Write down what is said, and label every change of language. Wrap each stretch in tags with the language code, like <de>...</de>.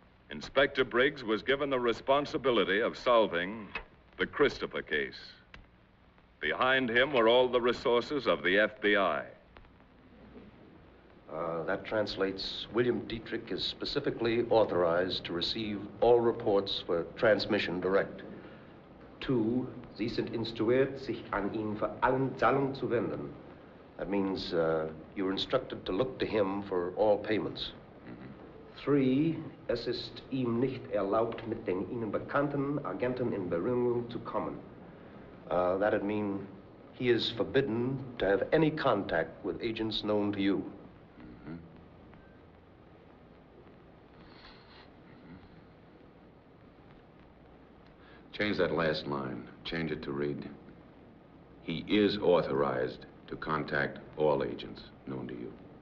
<en>Inspector Briggs was given the responsibility of solving the Christopher case. Behind him were all the resources of the FBI. That translates William Dietrich is specifically authorized to receive all reports for transmission direct.</en> <de>2, Sie sind instruiert, sich an ihn für allen Zahlungen zu wenden.</de> <en>That means you're instructed to look to him for all payments.</en> <de>3, es ist ihm nicht erlaubt, mit den Ihnen bekannten Agenten in Berührung zu kommen.</de> <en>That'd mean he is forbidden to have any contact with agents known to you. Change that last line. Change it to read, he is authorized to contact all agents known to you.</en>